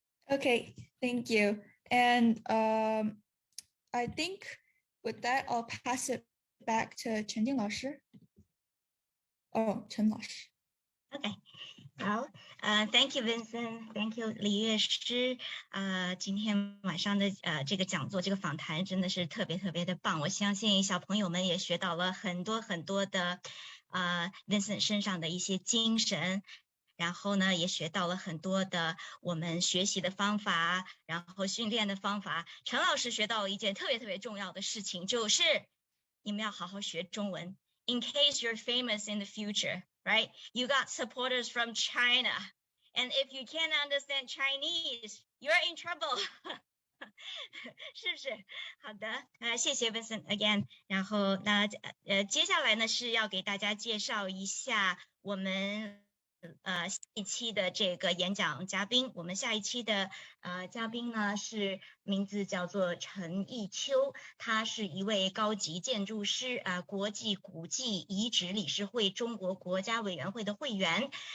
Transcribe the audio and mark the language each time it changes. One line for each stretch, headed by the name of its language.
English: Okay, thank you. And I think with that, I'll pass it back to陈静老师.
Chinese: Oh, 陈老师.
English: Okay. 好，Thank you, Vincent. Thank you, 李乐诗。
Chinese: 今天晚上的这个讲座，这个访谈真的是特别特别的棒。我相信小朋友们也学到了很多很多的Vincent 身上的一些精神，然后呢，也学到了很多的我们学习的方法，然后训练的方法。陈老师学到了一件特别特别重要的事情，就是你们要好好学中文。
English: In case you're famous in the future. Right? You got supporters from China. And if you can't understand Chinese, you're in trouble.
Chinese: 是不是？好的，谢谢 Vincent again。然后接下来呢是要给大家介绍一下我们下一期的这个演讲嘉宾。我们下一期的嘉宾呢是名字叫做陈义秋，他是一位高级建筑师，国际古迹遗址理事会中国国家委员会的会员。